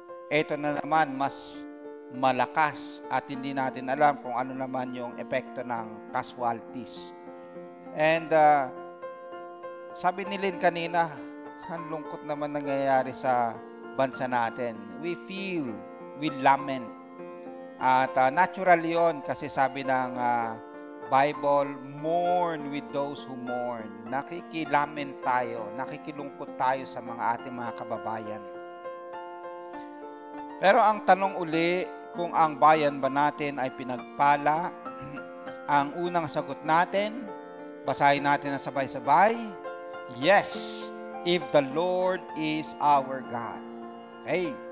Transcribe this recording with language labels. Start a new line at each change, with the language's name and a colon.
Filipino: Ito na naman, mas malakas at hindi natin alam kung ano naman yung epekto ng casualties. And sabi ni Lynn kanina, ang lungkot naman nangyayari sa bansa natin.
English: We feel, we lament.
Filipino: At natural yon kasi sabi ng Bible,
English: mourn with those who mourn.
Filipino: Nakikilament tayo, nakikilungkot tayo sa ating mga kababayan. Pero ang tanong uli, kung ang bayan ba natin ay pinagpala, ang unang sagot natin, basahin natin na sabay-sabay,
English: yes, if the Lord is our God. Okay.